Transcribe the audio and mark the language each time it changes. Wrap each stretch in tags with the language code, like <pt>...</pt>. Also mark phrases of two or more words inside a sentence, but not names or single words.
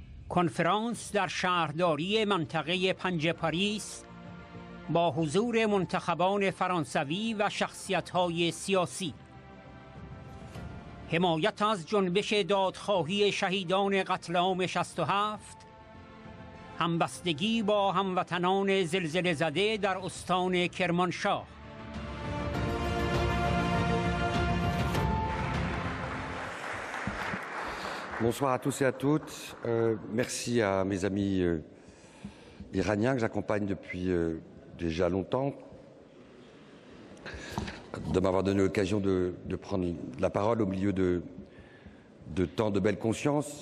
<fa>کنفرانس در شهرداری منطقه پنج پاریس با حضور منتخبان فرانسوی و شخصیت‌های سیاسی. حمایت از جنبش دادخواهی شهیدان قتل عام 67، همبستگی با هموطنان زلزله زده در استان کرمانشاه.</fa> <fr>Bonsoir à tous et à toutes. Merci à mes amis iraniens que j'accompagne depuis déjà longtemps de m'avoir donné l'occasion de prendre la parole au milieu de tant de belle conscience.</fr>